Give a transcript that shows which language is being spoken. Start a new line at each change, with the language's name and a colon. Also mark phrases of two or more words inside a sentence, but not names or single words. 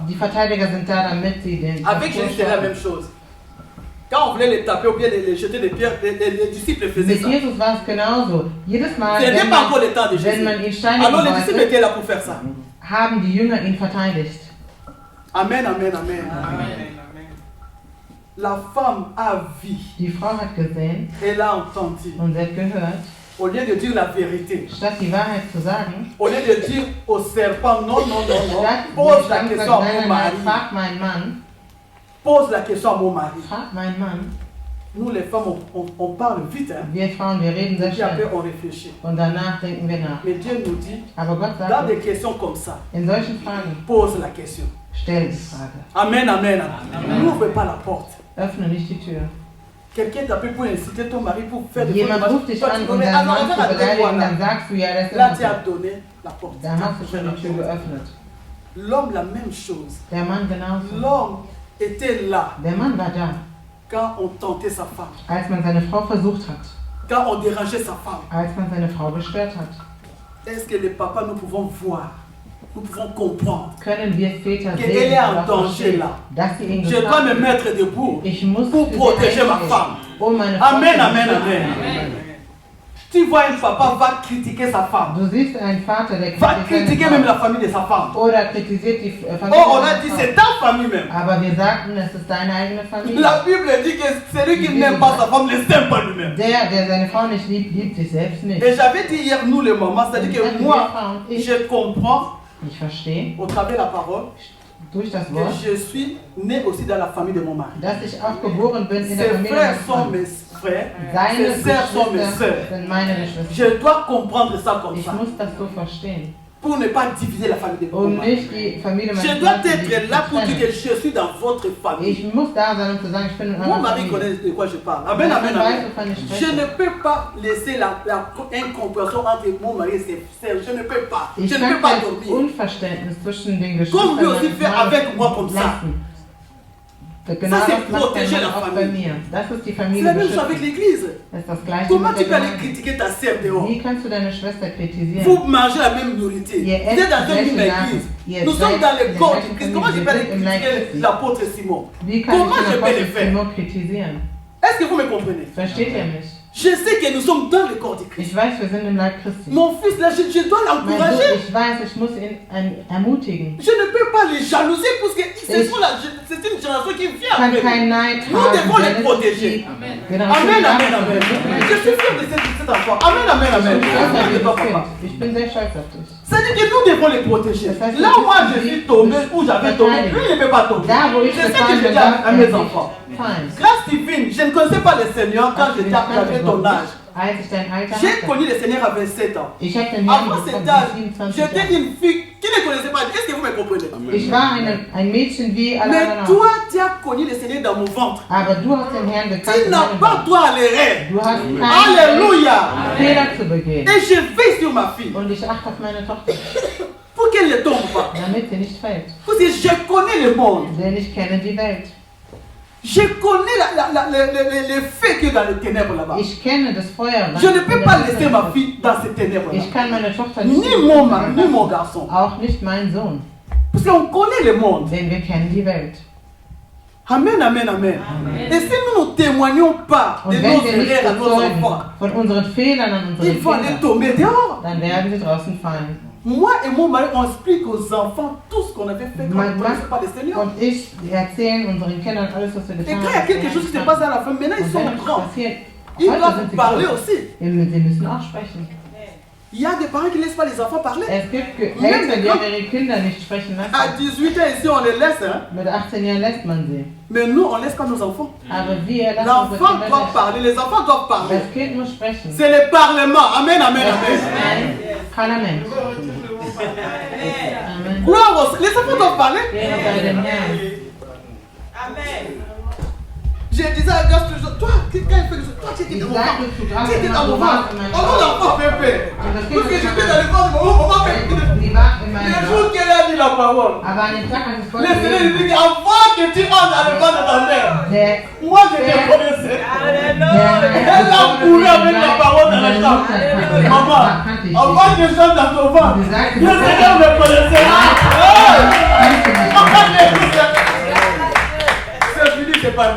German: die Verteidiger sind da, damit sie den
French: Avec Jésus, c'est la même chose. Quand on voulait les taper ou bien les jeter des pierres, les disciples faisaient
German: Mit
French: ça.
German: Jesus war es genauso. Jedes Mal,
French: Ce n'était
German: wenn
French: pas encore
German: man,
French: le temps de
German: wenn
French: Jésus.
German: man ihn steinigen
French: Alors les disciples
German: wollte,
French: étaient là pour faire ça.
German: haben die Jünger ihn verteidigt.
French: Amen, amen, amen. La femme a vu,
German: Die Frau hat gesehen
French: elle a entendu.
German: und sie hat gehört,
French: Au lieu de dire la vérité,
German: statt die Wahrheit zu sagen,
French: au lieu de dire au serpent non, non, non, non,
German: statt
French: pose la
German: die
French: question à mon
German: Schlange
French: mari.
German: sagt, frag meinen Mann,
French: Pose la question à mon mari.
German: frag meinen Mann.
French: Nous les femmes, on parle vite, hein.
German: Wir Frauen, wir reden sehr
French: Et puis après
German: schnell
French: on réfléchit.
German: und danach denken wir nach.
French: Mais Dieu nous dit,
German: Aber Gott
French: dans
German: sagt,
French: des questions comme ça,
German: in solchen Fragen,
French: pose la question.
German: stell die Frage.
French: Amen, amen, amen. N'ouvre pas la porte.
German: Öffne nicht die Tür.
French: Quelqu'un t'appelle pour inciter ton mari pour faire des
German: Jemand
French: choses.
German: ruft dich
French: Toi,
German: an,
French: tu
German: um
French: connais,
German: deinen
French: alors,
German: Mann
French: regarde
German: zu
French: la tête,
German: beleidigen,
French: voilà.
German: dann sagst du, ja, das
French: Là, tu
German: ist
French: as
German: es.
French: donné la porte.
German: Da hast du schon die Tür geöffnet.
French: L'homme, la même chose.
German: Der Mann genauso.
French: L'homme était là
German: Der Mann war da,
French: quand on tentait sa femme,
German: als man seine Frau versucht hat,
French: quand on dérangeait sa femme.
German: als man seine Frau gestört hat.
French: Est-ce que les papas, nous pouvons voir, nous pouvons comprendre
German: Können wir Väter
French: qu'elle
German: sehen,
French: est en
German: oder
French: danger
German: verstehen,
French: là.
German: dass sie ihn
French: Je dois
German: gefahren
French: me
German: ist.
French: mettre debout
German: Ich muss
French: pour
German: für sie
French: protéger ma
German: einstehen,
French: femme.
German: um meine Frau
French: Amen,
German: zu
French: amen,
German: beschützen.
French: amen. Tu vois un papa va critiquer sa femme,
German: Du siehst einen Vater, der
French: va
German: kritisiert
French: critiquer
German: seine
French: même la
German: Frau.
French: famille de sa femme.
German: Oder kritisiert die Familie
French: Oh, on a
German: seiner
French: dit
German: Frau.
French: c'est ta famille même.
German: Aber wir sagten, es ist deine eigene Familie.
French: La Bible dit que celui qui n'aime pas sa femme ne s'aime pas lui-même.
German: Der seine Frau nicht liebt, liebt sich selbst nicht.
French: Et j'avais dit hier, nous les mamans, c'est-à-dire
German: Ich
French: que moi,
German: Frauen, ich
French: je comprends
German: verstehe
French: au travers de la parole
German: durch das
French: que
German: Wort,
French: je suis né aussi dans la famille de mon mari.
German: dass ich auch geboren bin in der
French: Ses
German: Familie
French: frères
German: meines
French: sont
German: Mannes.
French: mes frères,
German: Seine
French: ses sœurs sont mes
German: Geschwister
French: sœurs.
German: sind meine Geschwister.
French: Je dois comprendre ça comme
German: Ich
French: ça.
German: muss das so verstehen.
French: pour ne pas diviser la famille de mon mari.
German: nicht die Familie meines
French: Je dois
German: Mannes zu
French: être là pour dire
German: trennen.
French: que je suis dans votre famille.
German: Ich muss da sein, um zu sagen, ich bin in
French: Mon
German: eurer
French: mari
German: Familie.
French: connaît de quoi je parle. Amen, amen,
German: Mein Mann weiß,
French: amen.
German: wovon ich
French: Je
German: spreche.
French: ne peux pas laisser incompréhension entre mon mari et ses sœurs. Je ne peux pas.
German: Ich
French: Je ne
German: kann
French: peux pas
German: kein
French: dormir.
German: Unverständnis zwischen den
French: Comme lui
German: Geschwistern
French: aussi
German: meines
French: fait
German: Mannes
French: avec moi comme ça.
German: lassen. Genau
French: Ça, c'est
German: das macht mein
French: protéger
German: Mann
French: la
German: auch bei
French: famille.
German: mir. Das ist die
French: C'est
German: Familie
French: la même chose avec
German: beschützen.
French: l'église.
German: Das ist das Gleiche
French: Comment
German: mit
French: tu
German: der
French: peux aller
German: Gemeinde.
French: critiquer ta sœur dehors?
German: Wie kannst du deine Schwester kritisieren?
French: Vous mangez la même nourriture. Vous
German: Ihr
French: êtes
German: esst
French: dans une
German: gleiche
French: même
German: Nahrung.
French: église.
German: Ihr
French: Nous sommes
German: seid
French: dans
German: in
French: le
German: der
French: corps
German: gleichen
French: du Christ. Comment je
German: Familie.
French: peux aller
German: Wir sind im Leib
French: critiquer
German: Christi.
French: l'apôtre Simon?
German: Wie kann
French: Comment
German: ich
French: je
German: den
French: peux le
German: Apostel
French: faire?
German: Simon kritisieren?
French: Est-ce que vous me comprenez?
German: Versteht ihr mich?
French: Je sais que nous sommes dans le corps du Christ.
German: Ich weiß, wir sind im Leib Christi.
French: Mon fils, là, je dois
German: Mein Sohn,
French: l'encourager.
German: ich weiß, ich muss ihn ermutigen.
French: Je ne peux pas les jalouser parce que c'est
German: Ich-
French: une génération qui
German: Ich
French: vient
German: kann
French: après.
German: keinen Neid
French: Nous
German: haben.
French: devons les
German: denn es ist
French: protéger.
German: die
French: Amen,
German: Generation
French: amen,
German: nach
French: amen.
German: uns.
French: Je suis fier de cet enfant. Amen, amen, amen.
German: Ich bin stolz auf
French: Je ne
German: dieses
French: peux pas.
German: Kind. Ich bin sehr stolz auf dich.
French: C'est-à-dire que nous devons les protéger.
German: Das heißt,
French: Là
German: wir
French: où moi
German: müssen
French: je
German: sie
French: suis tombé, où j'avais tombé, lui il ne peut pas tomber.
German: Da, wo ich
French: C'est ça que
German: gefallen
French: je
German: bin,
French: dis à
German: darf
French: mes
German: er
French: enfants.
German: nicht fallen.
French: Grâce divine, je ne connaissais pas le Seigneur quand
German: Ich
French: j'avais ton âge.
German: als ich dein Alter
French: J'ai
German: hatte.
French: connu le Seigneur à 27 ans.
German: Ich habe den Herrn
French: Avant cet
German: gefunden,
French: âge,
German: 27
French: j'étais
German: Jahre.
French: une fille qui ne connaissait pas. Est-ce que vous me comprenez?
German: Ich war ein Mädchen wie alle
French: Mais
German: anderen auch.
French: toi, tu as connu le Seigneur dans mon ventre.
German: Aber du hast den Herrn gekannt
French: Tu
German: in
French: n'as
German: deinem
French: pas
German: Leben.
French: droit à l'erreur.
German: Du hast
French: Alléluia.
German: keinen Fehler zu begehen.
French: Et je veille sur ma fille
German: Und ich achte auf meine Tochter,
French: pour qu'elle ne tombe pas.
German: damit sie nicht fällt.
French: Parce que je connais le monde.
German: Denn ich kenne die Welt.
French: Je connais les faits qu'il y a dans les ténèbres là-bas.
German: Ich kenne das Feuer. was
French: Je ne
German: in
French: peux
German: der
French: pas
German: Welt
French: laisser
German: ist.
French: ma fille dans ces ténèbres-là.
German: Ich kann meine Tochter nicht
French: Ni mon mari, ni mon garçon.
German: auch nicht mein Sohn.
French: Parce qu'on connaît le monde.
German: Denn wir kennen die Welt.
French: Amen, amen, amen. Et si nous ne témoignons pas de
German: Und wenn
French: nos
German: wir nicht
French: erreurs à nos
German: bezeugen
French: enfants,
German: von unseren Fehlern an unseren
French: ils vont aller
German: Kindern,
French: tomber dehors.
German: dann werden sie draußen fallen.
French: Moi et mon mari, on explique aux enfants tout ce qu'on avait fait quand on
German: Mein
French: ne connaissait pas le
German: Mann
French: Seigneur.
German: und ich erzählen unseren Kindern alles, was wir
French: Et
German: getan
French: quand il y a
German: haben.
French: quelque chose qui se passe à la fin, maintenant ils
German: Und
French: sont
German: wenn es
French: grands.
German: passiert,
French: Ils
German: heute
French: doivent
German: sind sie
French: parler
German: groß.
French: aussi.
German: Sie müssen auch sprechen.
French: Il y a des parents qui ne laissent pas les enfants parler.
German: Es gibt Eltern, die ihre Kinder nicht sprechen
French: À
German: lassen.
French: 18 ans ici, on les laisse. Hein?
German: Mit 18 Jahren lässt man sie.
French: Mais nous, on ne laisse pas nos enfants.
German: Aber wir lassen unsere
French: L'enfant
German: Kinder
French: doit
German: nicht.
French: parler, les enfants doivent parler.
German: Das Kind muss sprechen.
French: C'est le Parlement. Amen, amen,
German: Das ist
French: amen.
German: ein Parlament.
French: Amen. Gloire au les enfants doivent parler.
German: Ehre sei dem Herrn.
French: Je disais à Gus toujours, toi, quand il fait le toi, tu étais dans mon ventre. Tu étais dans mon ventre. Comment l'enfant fait peur? Parce que j'étais dans le ventre de mon maman fait peur.
German: Sie war in
French: Le
German: meinem
French: jour qu'elle a dit la parole,
German: Aber an dem Tag, als ich
French: le Seigneur lui
German: Gott
French: dit avant que tu entres dans le ventre de ta mère, moi je te connaissais. Elle a couru avec la parole dans la chambre. Maman, avant que j'entre dans ton ventre, le Seigneur me connaissait. C'est fini, c'est parti.